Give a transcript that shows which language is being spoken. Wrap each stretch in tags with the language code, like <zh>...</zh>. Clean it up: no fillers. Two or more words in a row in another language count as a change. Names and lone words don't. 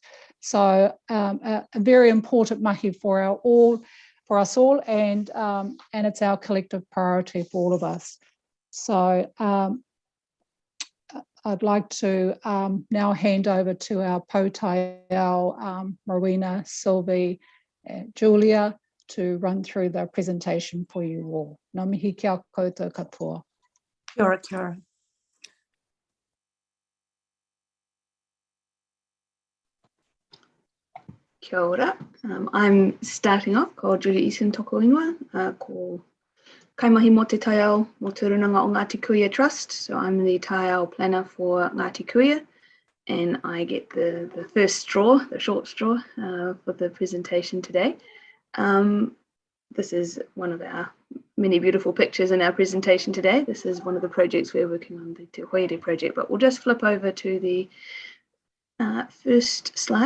<en>So a very important mahi for us all, and it's our collective priority for all of us. So I'd like to now hand over to our Potaiao, Marina, Sylvie, Julia, to run through the presentation for you all.</en> <mi>Ngā mihi kia koutou katoa. Kia ora, kia ora. Kia ora.</mi> <en>I'm starting off,</en> <mi>ko Julia Eason toko ingoa, ko Kaimahi mo te taiao mo te runanga o Ngāti Kuia Trust.</mi> <en>So I'm the taiao planner for Ngāti Kuia, and I get the first straw, the short straw for the presentation today. This is one of our many beautiful pictures in our presentation today. This is one of the projects we're working on, the Te Hoere project, but we'll just flip over to the first slide.</en>